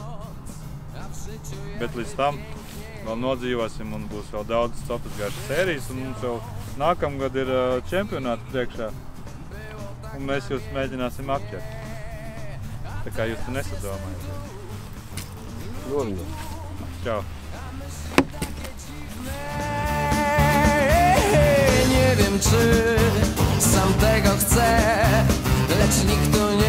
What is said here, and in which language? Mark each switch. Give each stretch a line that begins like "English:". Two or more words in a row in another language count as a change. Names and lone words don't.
Latvian: Bet līdz tam vēl nodzīvosim un būs vēl daudz sopasgāršas sērijas un mums jau nākamgad ir čempionāts priekšā un mēs jūs mēģināsim apķert. Tā kā jūs to nesadomājat. Čau.
Polish: Nie wiem, czy sam tego chcę, lecz nikt tu